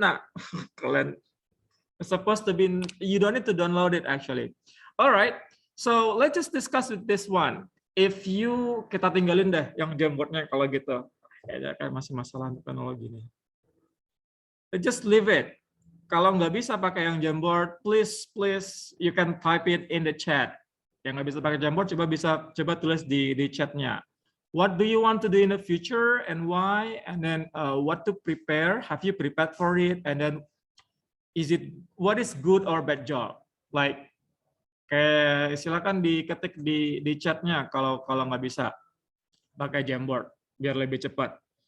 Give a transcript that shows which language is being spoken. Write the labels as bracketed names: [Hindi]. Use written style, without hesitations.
[English] Nah, kalian supposed to be. You don't need to download it actually. All right. So let's just discuss with this one. If you [Indonesian] kita tinggalin deh yang Jamboard-nya kalau gitu. Kayaknya kayak masih masalah teknologi nih. [English] Just leave it. [Indonesian] Kalau nggak bisa pakai yang Jamboard, [English] please you can type it in the chat. [Indonesian] Yang nggak bisa pakai Jamboard, coba tulis di chatnya. [English] What do you want to do in the future and why? And then what to prepare? Have you prepared for it? And then what is good or bad job? [Indonesian] Like kayak silakan diketik di chatnya kalau nggak bisa pakai Jamboard biar lebih cepat.